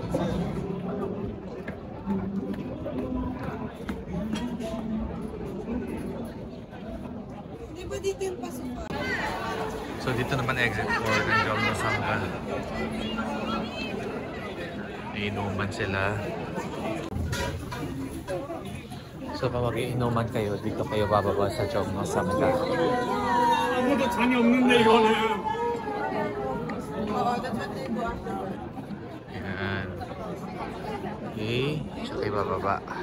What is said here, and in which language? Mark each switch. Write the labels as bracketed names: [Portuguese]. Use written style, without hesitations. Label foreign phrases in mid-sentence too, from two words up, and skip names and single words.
[Filipino] Di ba dito yung pasukan? So dito naman exit 4 ng Jongno Samga. Iinuman sila. So kung mag-iinuman kayo, dito kayo bababa sa Jongno Samga. [Korean] 아무도 잔이 없는데 이거는. [English] Oo, that's what they do afterward. [Filipino] Yan. Okay. So kayo bababa.